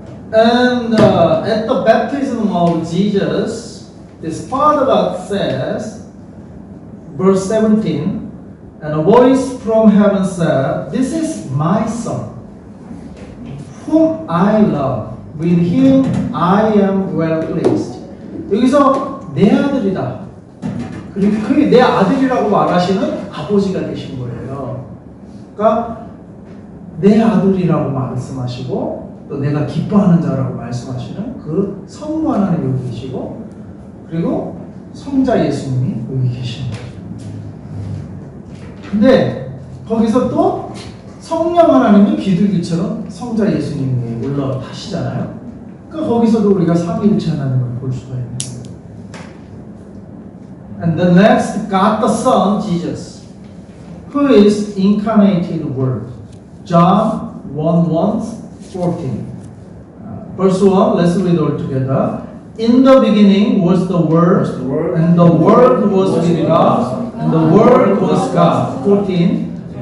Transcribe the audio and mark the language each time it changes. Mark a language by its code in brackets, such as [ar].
[en] And at the baptism of Jesus, this Father God says, verse 17, and a voice from heaven said, "This is my son, whom I love. With him I am well pleased." [ko] 여기서 내 아들이다. 그리고 그게 내 아들이라고 말하시는 아버지가 되신 거예요. 그러니까 내 아들이라고 말씀하시고 또 내가 기뻐하는 자라고 말씀하시는 그 성부 하나님 여기 계시고 그리고 성자 예수님이 여기 계십니다. 근데 거기서 또 성령 하나님이 비둘기처럼 성자 예수님이 올라타시잖아요. 그러니까 거기서도 우리가 삼위일체 하나님을 볼 수가 있는 거예요. [en] And the next, God the Son, Jesus, who is incarnated Word. John 1:14. Verse 1, let's read all together. In the beginning was the Word, and the Word was with God, and the Word was God. 14.